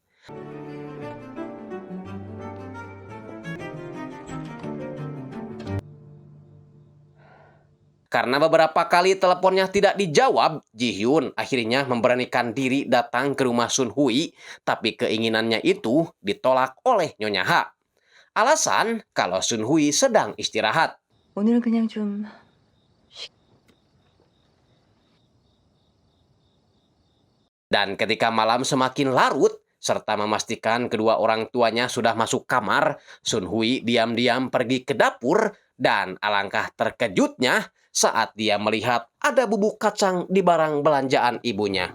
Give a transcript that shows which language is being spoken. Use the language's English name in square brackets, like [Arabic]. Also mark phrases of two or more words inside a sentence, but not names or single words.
[Indonesian] Karena beberapa kali teleponnya tidak dijawab, Ji Hyun akhirnya memberanikan diri datang ke rumah Sun Hui, tapi keinginannya itu ditolak oleh Nyonya Ha. Alasan kalau Sun Hui sedang istirahat. [Korean] 오늘은 그냥 좀 [Indonesian] Dan ketika malam semakin larut, serta memastikan kedua orang tuanya sudah masuk kamar, Sun Hui diam-diam pergi ke dapur dan alangkah terkejutnya saat dia melihat ada bubuk kacang di barang belanjaan ibunya.